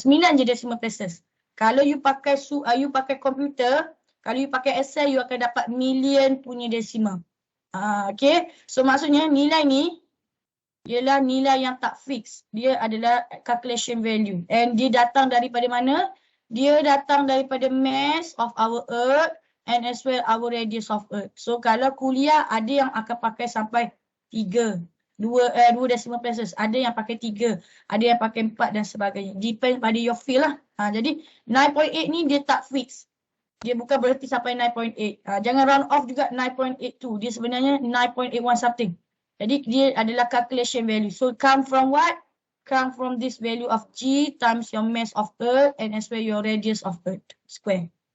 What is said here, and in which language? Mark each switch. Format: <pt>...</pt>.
<ms>9 je decimal places. Kalau you pakai komputer, kalau you pakai Excel, you akan dapat million punya decimal. Okay, so maksudnya nilai ni ialah nilai yang tak fix. Dia adalah calculation value. And dia datang daripada mana? Dia datang daripada</ms> <en>mass of our earth and as well our radius of earth.</en> <ms>So kalau kuliah ada yang akan pakai sampai 3. 2 decimal places. Ada yang pakai 3. Ada yang pakai 4 dan sebagainya. Depend pada your field lah. Jadi 9.8 ni dia tak fix. Dia bukan berhenti sampai 9.8. Jangan round off juga 9.82. Dia sebenarnya 9.81 something. Jadi dia adalah calculation value.</ms> <en>So come from what? Come from this value of G times your mass of earth and as well your radius of earth square.</en>